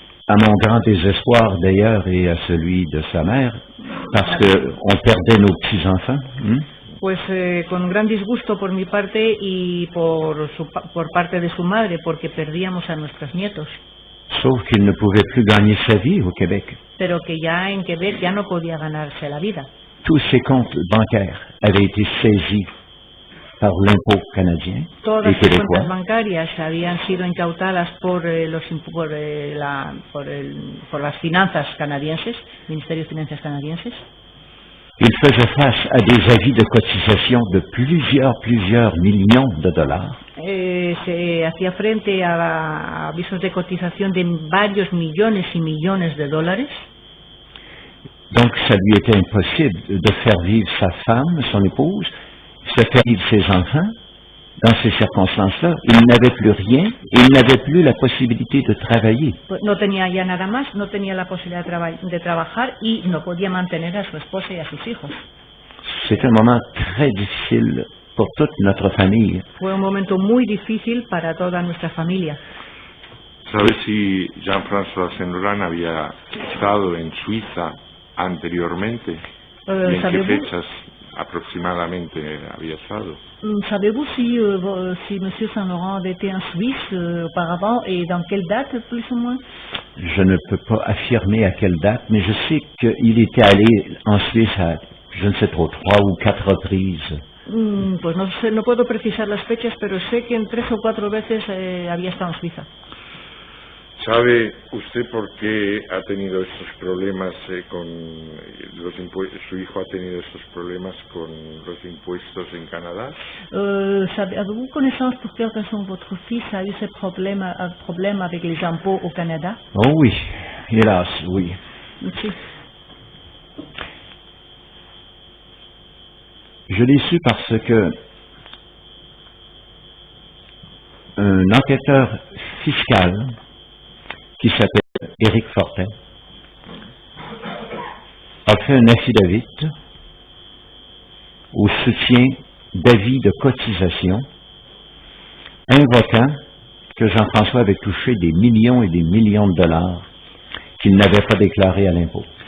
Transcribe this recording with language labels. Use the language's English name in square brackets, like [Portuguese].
[French] À mon grand désespoir d'ailleurs et à celui de sa mère, parce qu'on perdait nos petits-enfants. [Spanish] Pues con gran disgusto por mi parte y por parte de su madre, porque perdíamos a nuestros nietos. [French] Sauf qu'il ne pouvait plus gagner sa vie au Québec. [Spanish] Pero que ya en Québec ya no podía ganarse la vida. [French] Tous ses comptes bancaires avaient été saisis par l'impôt canadien [Spanish] Todas [French] et [Spanish] las cuentas [French] québécois. [Spanish] bancarias habían sido incautadas por las finanzas canadienses, Ministerio de Finanzas canadienses. [French] Il faisait face à des avis de cotisation de plusieurs millions de dollars. [Spanish] Se hacía frente a avisos de cotización de varios millones y millones de dólares. [French] Donc, ça lui était impossible de faire vivre sa femme, son épouse, se faire vivre ses enfants. Dans ces circonstances-là, il n'avait plus rien et il n'avait plus la possibilité de travailler. [Spanish] Pues no tenía ya nada más, no tenía la posibilidad de trabajar y no podía mantener a su esposa y a sus hijos. [French] C'est un moment très difficile pour toute notre famille. [Spanish] Fue un momento muy difícil para toda nuestra familia. ¿Sabes si Jean-François Saint-Laurent había estado en Suiza anteriormente? ¿Y en qué fechas aproximadamente había estado? [French] Savez-vous si Monsieur Saint-Laurent avait été en Suisse auparavant et dans quelle date plus ou moins? Je ne peux pas affirmer à quelle date, mais je sais qu'il était allé en Suisse à, je ne sais trop, 3 ou 4 reprises. [Spanish] Pues no sé, no puedo precisar las fechas, pero sé que en 3 o 4 veces había estado en Suiza. ¿Sabe usted por qué ha tenido estos problemas con los impuestos? ¿Su hijo ha tenido estos problemas con los impuestos en Canadá? [French] Avez-vous connaissance pour quelle raison votre fils a eu ce problème avec les impôts au Canada? Oh oui, hélas, oui. [Spanish] Sí. [French] Je l'ai su parce que un enquêteur fiscal qui s'appelle Éric Fortin a fait un affidavit au soutien d'avis de cotisation invoquant que Jean-François avait touché des millions et des millions de dollars qu'il n'avait pas déclarés à l'impôt.